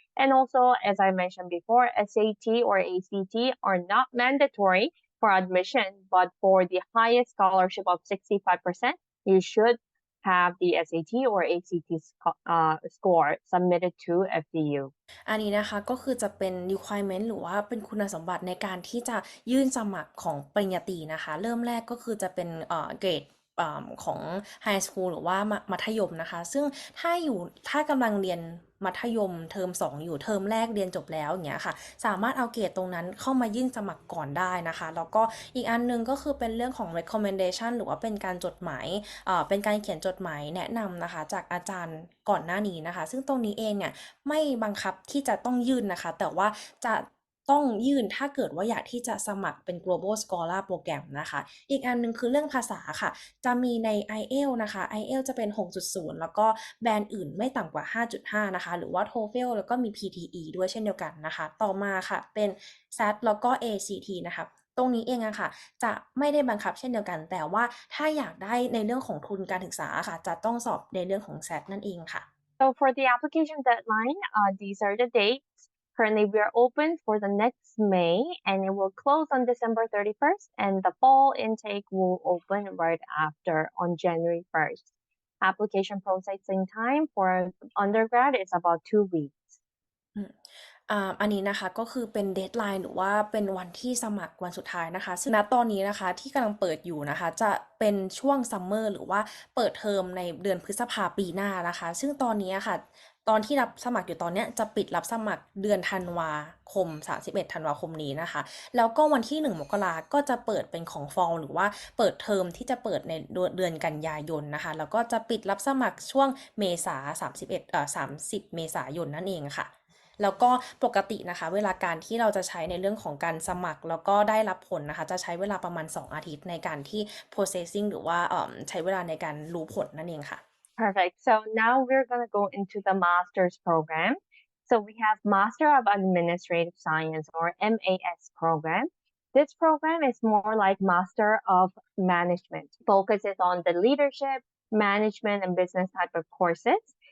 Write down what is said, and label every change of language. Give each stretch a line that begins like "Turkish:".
English: And also, as I mentioned before, SAT or ACT are not mandatory for admission, but for the highest scholarship of 65%, you should have the SAT or ACT score submitted to FDU.
Thai: อันนี้นะคะก็คือจะเป็น requirement หรือว่าเป็นคุณสมบัติในการที่จะยื่นสมัครของปริญญาตรีนะคะเริ่มแรกก็คือจะเป็นเกรดของไฮสคูลหรือว่ามัธยมนะคะซึ่งถ้ากำลังเรียนมัธยมเทอม2อยู่เทอมแรกเรียนจบแล้วอย่างเงี้ยค่ะสามารถเอาเกรดตรงนั้นเข้ามายื่นสมัครก่อนได้นะคะแล้วก็อีกอันนึงก็คือเป็นเรื่องของ recommendation หรือว่าเป็นการจดหมาย เป็นการเขียนจดหมายแนะนำนะคะจากอาจารย์ก่อนหน้านี้นะคะซึ่งตรงนี้เองเนี่ยไม่บังคับที่จะต้องยื่นนะคะแต่ว่าจะ ต้องยื่นถ้าเกิดว่าอยากที่จะสมัครเป็น global scholar program นะคะอีกอันนึงคือเรื่องภาษาค่ะจะมีใน IELTS นะคะ IELTS จะเป็น 6.0 แล้วก็แบรนด์อื่นไม่ต่ำกว่า 5.5 นะคะหรือว่า TOEFL แล้วก็มี PTE ด้วยเช่นเดียวกันนะคะต่อมาค่ะเป็น SAT แล้วก็ ACT นะคะตรงนี้เองอะค่ะจะไม่ได้บังคับเช่นเดียวกันแต่ว่าถ้าอยากได้ในเรื่องของทุนการศึกษาค่ะจะต้องสอบในเรื่องของ SAT นั่นเองค่ะ
English: So for the application deadline, these are the dates. Currently, we are open for the next May, and it will close on December 31st, and the fall intake will open right after on January 1st. Application processing time for undergrad is about 2 weeks.
Thai: อันนี้นะคะก็คือเป็นเดดไลน์หรือว่าเป็นวันที่สมัครวันสุดท้ายนะคะซึ่งณตอนนี้นะคะที่กำลังเปิดอยู่นะคะจะเป็นช่วงซัมเมอร์หรือว่าเปิดเทอมในเดือนพฤษภาปีหน้านะคะซึ่งตอนนี้ค่ะตอนที่รับสมัครอยู่ตอนนี้จะปิดรับสมัครเดือนธันวาคม31ธันวาคมนี้นะคะแล้วก็วันที่1มกราก็จะเปิดเป็นของฟอลหรือว่าเปิดเทอมที่จะเปิดในเดือนกันยายนนะคะแล้วก็จะปิดรับสมัครช่วงเมษา 30เมษายนนั่นเองค่ะแล้วก็ปกตินะคะเวลาการที่เราจะใช้ในเรื่องของการสมัครแล้วก็ได้รับผลนะคะจะใช้เวลาประมาณ2อาทิตย์ในการที่ processing หรือว่าใช้เวลาในการรู้ผลนั่นเองค่ะ
English: Perfect. So now we're going to go into the master's program. So we have Master of Administrative Science or MAS program. This program is more like Master of Management, focuses on the leadership, management, and business type of courses.